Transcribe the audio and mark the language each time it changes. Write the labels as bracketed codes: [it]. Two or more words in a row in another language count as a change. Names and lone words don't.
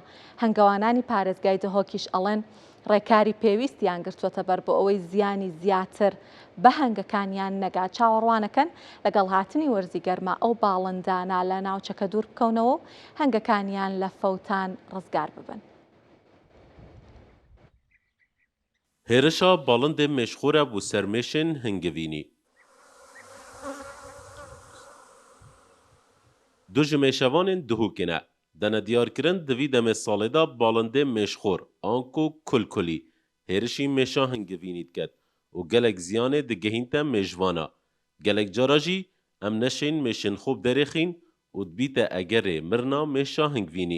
[ckb] هەنگەوانانی پارێزگای دهۆکیش ئەڵێن ڕێکاری پێویستیان گرتووەتە بەر بۆ ئەوەی زیانی زیاتر بە هەنگەکانیان نەگا چاوەڕوانەکەن لەگەڵ هاتنی وەرزی گەرما ئەو باڵندانە لە ناوچەکە دوور بکەونەوە و هەنگەکانیان لە فەوتان ڕزگار ببن. [ku] هێرشا باڵندێ مێشخۆرە بۆ سەرمێشن هەنگەوینی. دو ji mêşevanên dihûkine dene diyarkirin divî demê salê da balandê mêşxor an ku kulkulî hêrişî mêşa hingevînî diket û gelek ziyanê digihînte mêjvana. gelek cara jî em neşên mêşên xwe derêxîn û dibîte egerê mirna mêşa hingvînî.